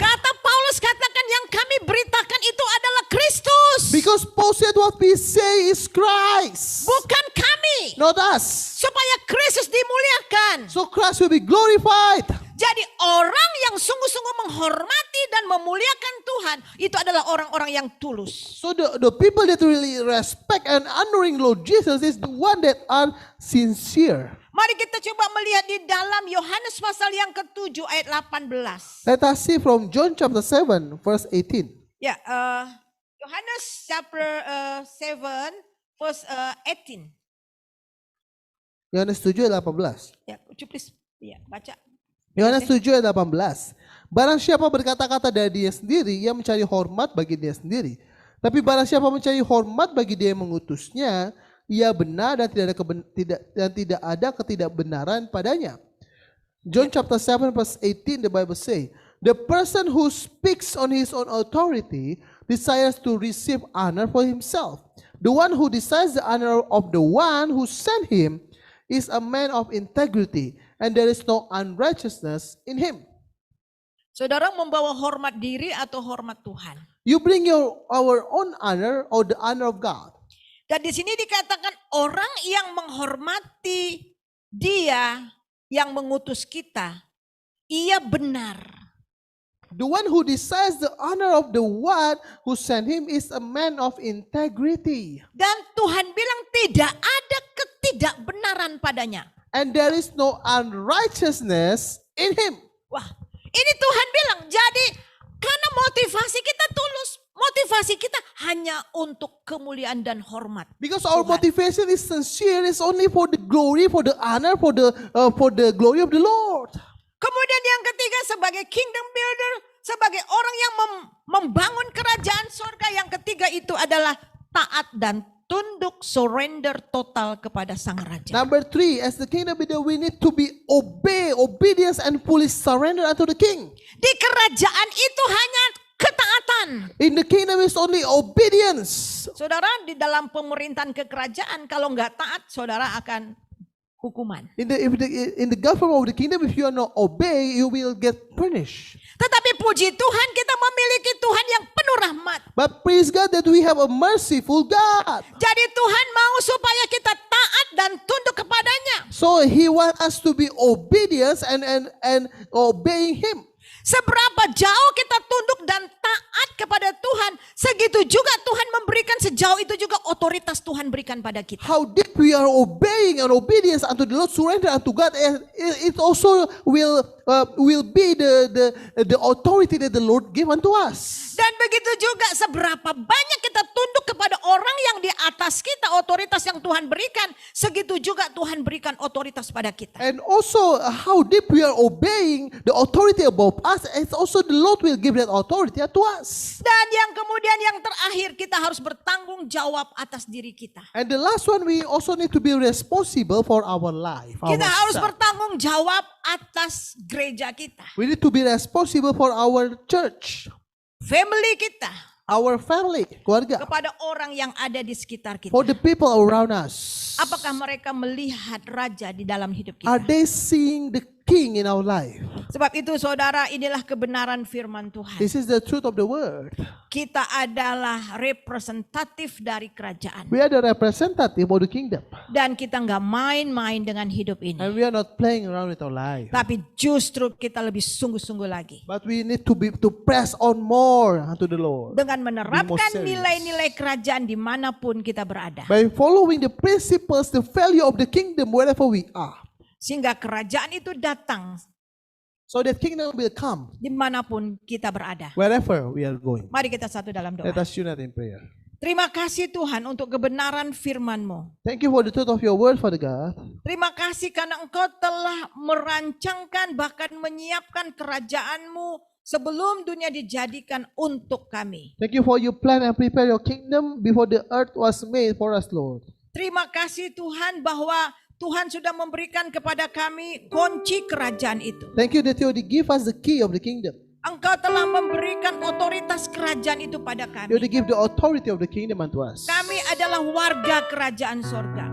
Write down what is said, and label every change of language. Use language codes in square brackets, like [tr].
[id] Kata Paulus katakan yang kami beritakan itu adalah Kristus. [en] Because Paul said what we say is Christ, [id] Bukan kami. [en] not us. [id] Supaya Kristus dimuliakan. [en] So Christ will be glorified. [id] Jadi orang yang sungguh-sungguh menghormati dan memuliakan Tuhan, itu adalah orang-orang yang tulus. [en] So the people that really respect and honoring Lord Jesus is the one that are sincere. [id] Mari kita coba melihat di dalam Yohanes pasal yang ke-7 ayat 18. [en] Let us see from John chapter 7 verse 18. Ya, Yohanes chapter 7 verse 18. [id] Yohanes 7 ayat 18. [en] Ya, could you please ya, [id] baca. Yohanes 7 ayat 18. Barang siapa berkata-kata dari dia sendiri, ia mencari hormat bagi dia sendiri. Tapi barang siapa mencari hormat bagi dia yang mengutusnya, ia benar dan tidak ada ketidakbenaran padanya. [en] John chapter 7 verse 18, the Bible say, the person who speaks on his own authority desires to receive honor for himself. The one who desires the honor of the one who sent him is a man of integrity, and there is no unrighteousness in him. [id] Saudara membawa hormat diri atau hormat Tuhan. [en] You bring our own honor or the honor of God. [id] Dan di sini dikatakan orang yang menghormati dia yang mengutus kita, ia benar. [en] The one who desires the honor of the one who sent him is a man of integrity. [id] Dan Tuhan bilang tidak ada ketidakbenaran padanya. [en] And there is no unrighteousness in him. [id] Wah, ini Tuhan bilang, jadi karena motivasi kita tulus, motivasi kita hanya untuk kemuliaan dan hormat. [en] Because our [id] Tuhan. [en] motivation is sincere, is only for the glory, for the honor, for the glory of the Lord. [id] Kemudian yang ketiga sebagai [en] kingdom builder, [id] sebagai orang yang membangun kerajaan surga, yang ketiga itu adalah taat dan tunduk, [en] surrender total [id] kepada Sang Raja. [en] Number 3, as the kingdom builder, we need to be obedience and fully surrender unto the king. [id] Di kerajaan itu hanya ketaatan. [en] In the kingdom is only obedience. [id] Saudara, di dalam pemerintahan kekerajaan kalau nggak taat, saudara akan hukuman. [en] In the government of the kingdom, if you are not obey, you will get punished. [id] Tetapi puji Tuhan, kita memiliki Tuhan yang penuh rahmat. [en] But praise God that we have a merciful God. [id] Jadi Tuhan mau supaya kita taat dan tunduk kepadanya. [en] So He wants us to be obedience and obeying Him. [id] Seberapa jauh kita tunduk dan taat kepada Tuhan, segitu juga Tuhan memberikan, sejauh itu juga otoritas Tuhan berikan pada kita. [en] How deep we are obeying and obedience unto the Lord, surrender unto God, and it also will be the authority that the Lord give unto us. [id] Dan begitu juga seberapa banyak kita tunduk kepada orang yang di atas kita, otoritas yang Tuhan berikan, segitu juga Tuhan berikan otoritas pada kita. [en] And also how deep we are obeying the authority above us, it's also the Lord will give that authority to us. [id] Dan yang kemudian yang terakhir, kita harus bertanggung jawab atas diri kita. [en] And the last one, we also need to be responsible for our life. [id] Kita harus [en] ourselves. [id] bertanggung jawab atas gereja kita, [en] We need to be responsible for our church, [id] family kita, [en] our family, [id] keluarga, kepada orang yang ada di sekitar kita. [en] for the people around us. [id] Apakah mereka melihat raja di dalam hidup [en] Are [id] kita? [en] they seeing the King in our life? [id] Sebab itu saudara, inilah kebenaran firman Tuhan. [en] This is the truth of the word. [id] Kita adalah representatif dari kerajaan. [en] We are the representative of the kingdom. [id] Dan kita nggak main-main dengan hidup ini. [en] And we are not playing around with our life. [id] Tapi justru kita lebih sungguh-sungguh lagi. [en] But we need to press on more unto the Lord. [id] Dengan menerapkan [en] serious. [id] nilai-nilai kerajaan dimanapun kita berada. [en] By following the principles, the value of the kingdom wherever we are. [id] Sehingga kerajaan itu datang [en] So that kingdom will come [id] dimanapun kita berada. [en] wherever we are going. [id] Mari kita satu dalam doa. [en] Let us unite in prayer. [id] Terima kasih Tuhan untuk kebenaran firman-Mu. [en] Thank you for the truth of your word, Father God. [id] Terima kasih karena Engkau telah merancangkan bahkan menyiapkan kerajaan-Mu sebelum dunia dijadikan untuk kami. [en] Thank you for you plan and prepare your kingdom before the earth was made for us, Lord. [id] Terima kasih Tuhan bahwa Tuhan sudah memberikan kepada kami kunci kerajaan itu. [en] Thank you that you already give us the key of the kingdom. [id] Engkau telah memberikan otoritas kerajaan itu pada [en] You [id] kami. [en] already give the authority of the kingdom unto us. [id] Kami adalah warga kerajaan sorga.